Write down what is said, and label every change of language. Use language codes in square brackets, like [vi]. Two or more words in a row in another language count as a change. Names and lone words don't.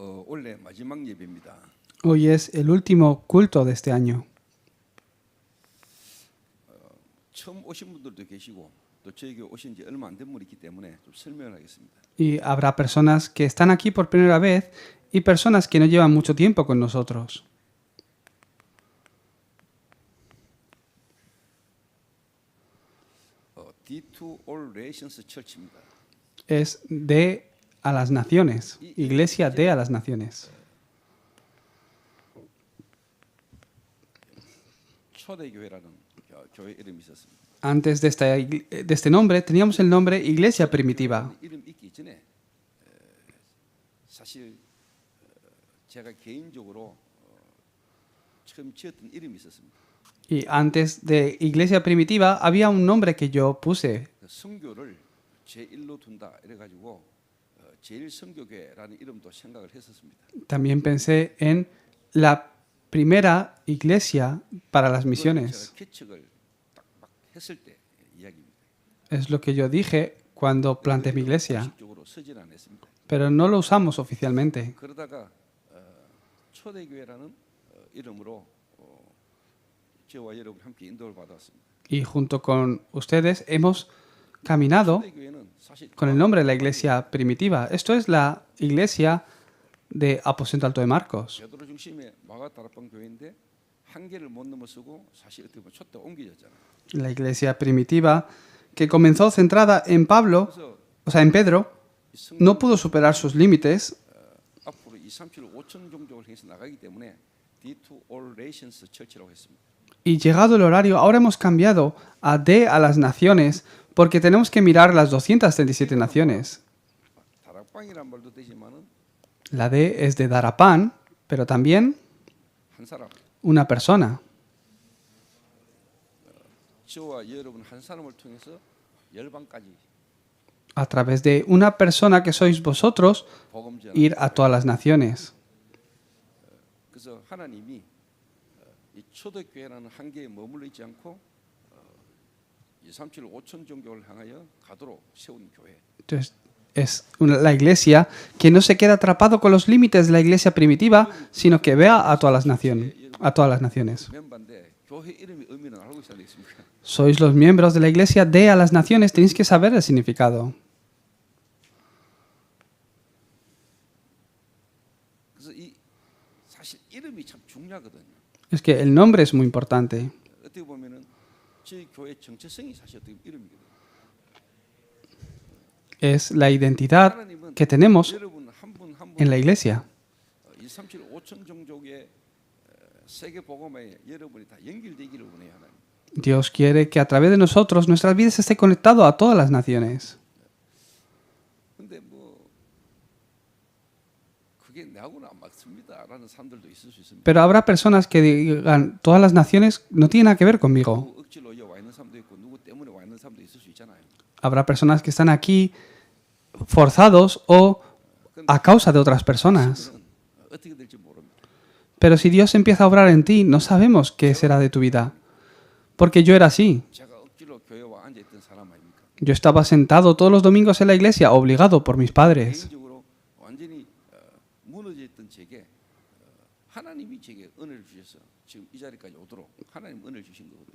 [ko] 올해 마지막 예배입니다. [es] Hoy es el último culto de este año. [ko] 처음 오신 분들도 계시고 또 저에게 오신 지 얼마 안 된 분이 있기 때문에 좀 설명을 하겠습니다. [es] Y habrá personas que están aquí por primera vez y personas que no llevan mucho tiempo con nosotros. [ko] D2 All Nations Church입니다. [es] Es de a las naciones, iglesia de a las naciones. [ko] 초대교회라는 교회 이름이 있었습니다. [es] Antes de este nombre teníamos el nombre Iglesia Primitiva. [ko] 이름 있기 전에 사실 제가 개인적으로 처음 지었던 이름이 있었습니다. [es] Y antes de Iglesia Primitiva había un nombre que yo puse. [ko] 성교를 제1로 둔다 이래 가지고 제1성교교회라는 이름도 생각을 했었습니다. [es] También pensé en la primera iglesia para las misiones. [ko] 제가 개척을 딱 막 했을 때 이야기입니다. [es] Es lo que yo dije cuando planteé mi iglesia, [ko] 공식적으로 쓰진 않았습니다. [es] pero no lo usamos oficialmente. [ko] 그러다가 초대교회라는 이름으로 저와 여러분 함께 인도를 받았습니다. [es] Y junto con ustedes hemos caminado [ko] 초대교회는 사실 [es] con el nombre de la iglesia primitiva. Esto es la iglesia de Aposento Alto de Marcos. [ko] 베드로 중심의 마가다락방 교회인데 한계를 못 넘어서고 사실 어떻게 보면 촛대가 옮겨졌잖아요. [es] La iglesia primitiva que comenzó centrada en Pablo, [ko] 그래서 [es] o sea, en Pedro, no pudo superar sus límites [ko] 앞으로 2, 3, 7, 5천 종족을 해서 나가기 때문에 D2 All Nations Church라고 했습니다. [es] y llegado el horario, ahora hemos cambiado a D a las naciones porque tenemos que mirar las 237 naciones. [ko] 다락방이란 말도 되지만은 [es] La D es de dar a pan, pero también [ko] 한 사람, [es] una persona. [ko] 저와 여러분 한 사람을 통해서 열방까지 [es] A través de una persona que sois vosotros, [ko] 복음 전하는. [es] ir a todas las naciones. [ko] 그래서 하나님이 이 초대교회라는 한계에 머물러 있지 않고 2, 3, 7, 5천 종족을 향하여 가도록 세운 교회. [es] Entonces, es la iglesia que no se queda atrapado con los límites de la iglesia primitiva, sino que vea a todas las naciones. A todas las naciones. [ko] 멤버인데 교회 이름의 의미는 알고 있어야 되겠습니까? [es] Sois los miembros de la iglesia de a las naciones, tenéis que saber el significado. [ko] 그래서 이 사실 이름이 참 중요하거든요. [es] Es que el nombre es muy importante. [ko] 어떻게 보면은 저희 교회 정체성이 사실 어떻게 보면 이름이거든요. [es] Es la identidad [ko] 하나님은 [es] que tenemos [ko] 여러분 한 분 한 [es] en [ko] 분 [es] la iglesia. [ko] 2, 3, 7, 5천 종족의 세계 복음에 여러분이 다 연결되기를 원해요, 하나님. [es] Dios quiere que a través de nosotros nuestras vidas esté conectado a todas las naciones. [ko] 근데 뭐 그게 나하고는 안 맞습니다라는 사람들도 있을 수 있습니다. [es] Pero habrá personas que digan, todas las naciones no tienen nada que ver conmigo. [ko] 누구 억지로 와 있는 사람도 있고 누구 때문에 와 있는 사람도 있을 수 있잖아요. [es] Habrá personas que están aquí forzados o a causa de otras personas. [ko] 그거는 어떻게 될지 모릅니다. [es] Pero si Dios empieza a obrar en ti, no sabemos qué será de tu vida. Porque yo era así. [ko] 제가 억지로 교회에 와 앉아 있던 사람 아닙니까? [es] Yo estaba sentado todos los domingos en la iglesia, obligado por mis padres. [ko] 개인적으로 완전히 무너져 있던 제게 하나님이 제게 은혜를 주셔서 지금 이 자리까지 오도록 하나님 은혜를 주신 거거든요.